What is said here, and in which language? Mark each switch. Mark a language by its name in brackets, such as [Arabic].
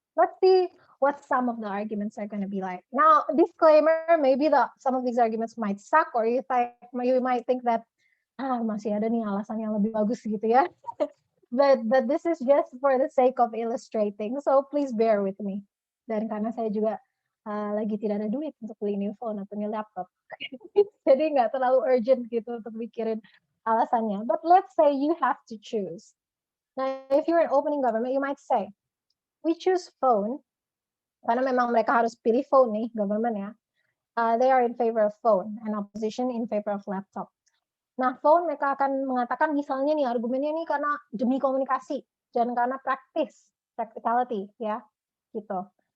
[English] Let's see what some of the arguments are going to be like. Now, disclaimer, maybe some of these arguments might suck, or you might think that [Indonesian] masih ada nih alasan yang lebih bagus gitu ya. [English] But this is just for the sake of illustrating, so please bear with me. [Indonesian] Dan karena saya juga lagi tidak ada duit untuk beli new phone atau new laptop, jadi nggak terlalu urgent gitu untuk mikirin alasannya. [English] But let's say you have to choose. Now, if you're an opening government, you might say, we choose phone [Indonesian] karena memang mereka harus pilih phone nih, government ya. [English] They are in favor of phone and opposition in favor of laptop. [Indonesian] Nah, phone mereka akan mengatakan misalnya nih argumennya nih karena demi komunikasi dan karena practicality ya, gitu.